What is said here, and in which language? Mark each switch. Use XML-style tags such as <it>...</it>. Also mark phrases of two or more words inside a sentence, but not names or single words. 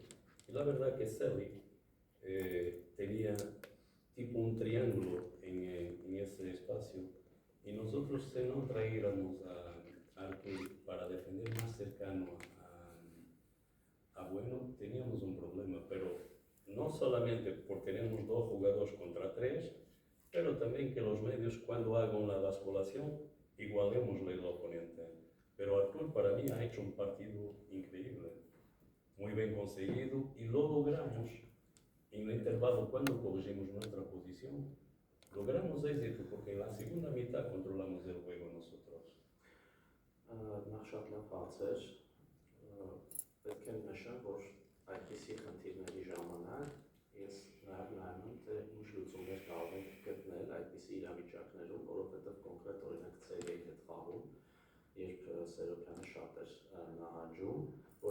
<es>Y la verdad que Sally tenía tipo un triángulo en ese espacio y nosotros si no traíamos a Artur para defender más cercano a Bueno, teníamos un problema, pero no solamente por tenemos 2 jugadores contra 3, pero también que los medios cuando hagan la basculación igualémosle al oponente. Pero Artur para mí ha hecho un partido increíble, muy bien conseguido y lo logramos en el intervalo cuando corregimos nuestra posición. Logramos éxito porque en la segunda mitad controlamos el juego nosotros.</es> <hy>Նախ շատ լավ հարց էր, պետք է նշեմ, որ այդպիսի խնդիրների ժամանակ ես նաև նայում եմ, թե ինչ լուծումներ կարող ենք գտնել այդպիսի իրավիճակներում, որովհետև կոնկրետ օրինակ Ցելիայի հետ խաղում, երբ Սերոբյանը շատ էր նահանջում, ոչ</hy>